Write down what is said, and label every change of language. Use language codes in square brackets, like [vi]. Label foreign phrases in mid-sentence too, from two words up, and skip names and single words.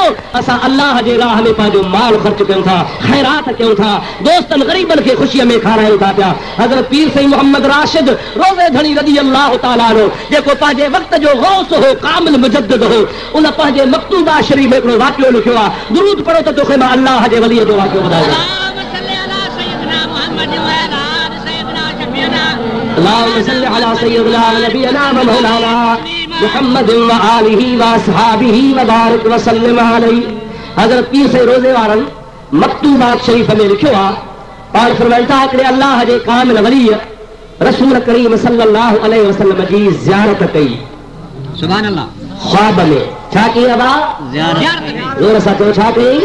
[sd] असां अलाह जे राह में पंहिंजो माल ख़र्च कयूं था, ख़ैरात कयूं था, दोस्तनि ग़रीबनि खे ख़ुशीअ में खारायूं था पिया। हज़रत पीर साईं मोहम्मद राशिद रोज़े धणी [ar] رضي الله تعالى عنه [sd] जेको पंहिंजे वक़्त जो गौस हो, कामिल मुजद्दिद हो, उन पंहिंजे मक्तूबा शरीफ़ में हिकिड़ो वाक़ियो लिखियो आहे। दुरूद पढ़ो त तोखे मां अल्लाह जे वलीअ जो वाक़ियो ॿुधायां। [ar] اللهم صل على سيدنا و نبينا و مولانا محمد و آله و أصحابه و بارك و سلم عليه. [sd] हज़रत पीर साईं रोज़े वारनि मक्तूबात शरीफ़ में लिखियो आहे, पाण फरमाइनि था हिकिड़े अल्लाह जे कामिल वलीअ रसूल करीम [ar] صلى الله عليه وسلم [sd] जी ज़ियारत कई। [ar] سبحان الله. [sd] ख्वाब में छा कई अबा? ज़ोर सां चओ, छा कई?